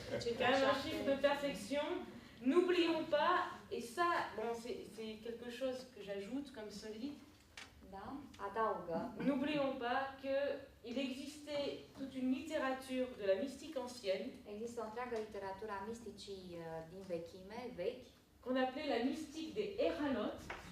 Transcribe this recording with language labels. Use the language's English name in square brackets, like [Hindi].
[French] C'est quand même un chiffre de perfection. N'oublions pas, et ça, bon, c'est quelque chose que j'ajoute comme solide, [Romanian] Da? Adaugă. [French] n'oublions pas qu'il existait toute une littérature de la mystique ancienne [Romanian] Există o întreagă literatură a misticii din vechime, vechi, [French] qu'on appelait la mystique des Héralotes,